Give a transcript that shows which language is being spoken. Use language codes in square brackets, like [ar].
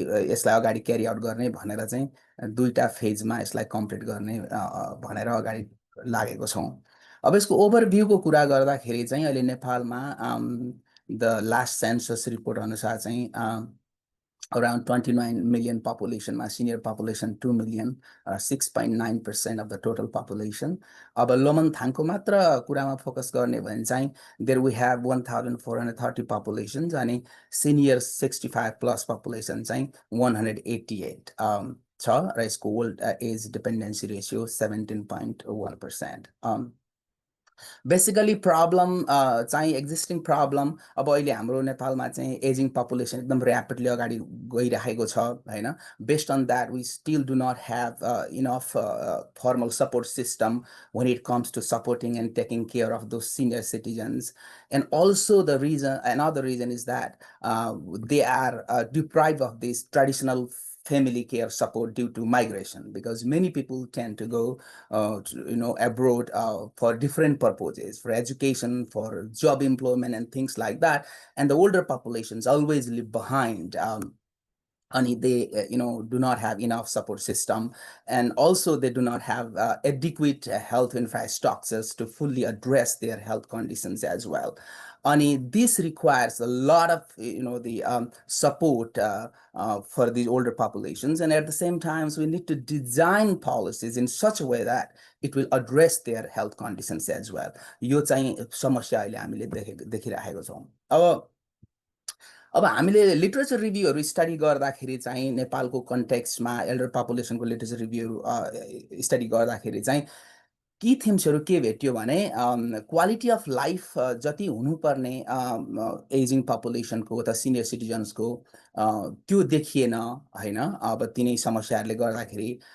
[ne] यसलाई अगाडि क्यारी आउट गर्ने भनेर चाहिँ दुईटा फेजमा यसलाई कम्प्लिट गर्ने भनेर अगाडि लागेको छौँ अब यसको ओभरभ्यूको कुरा गर्दाखेरि चाहिँ अहिले नेपालमा द लास्ट सेन्सस रिपोर्ट अनुसार चाहिँ [en] around 29 million population, senior population 2 million, 6.9% of the total population. [ne] अब लोमनथाङको मात्र कुरामा फोकस गर्ने भने चाहिँ [en] there we have 1430 populations [ne] अनि senior 65 plus population चाहिँ 188 छ र यसको old age dependency ratio 17.1%. [en] basically problem चाहिँ existing problem अब [ne] अहिले हाम्रो नेपालमा चाहिँ [en] ageing population एकदम rapidly [ne] अगाडि गइरहेको छ हैन [en] Based on that we still do not have enough formal support system when it comes to supporting and taking care of those senior citizens. And also the reason, another reason is that they are deprived of this traditional family care support due to migration, because many people tend to go abroad for different purposes, for education, for job employment and things like that, and the older populations always leave behind. And they do not have enough support system, and also they do not have adequate health infrastructures to fully address their health conditions as well. And this requires a lot of the support for these older populations, and at the same time we need to design policies in such a way that it will address their health conditions as well. [ne] यो चाहिँ समस्या अहिले हामीले देखिरहेको छौँ. अब हामीले literature रिभ्यूहरू study गर्दाखेरि चाहिँ नेपालको कन्टेक्स्टमा एल्डर पपुलेसनको लिटरेचर रिभ्यूहरू स्टडी गर्दाखेरि चाहिँ की थिम्सहरू के भेट्यो भने क्वालिटी अफ लाइफ जति हुनुपर्ने एजिङ पपुलेसनको अथवा सिनियर सिटिजन्सको त्यो देखिएन हैन अब तिनै समस्याहरूले गर्दाखेरि.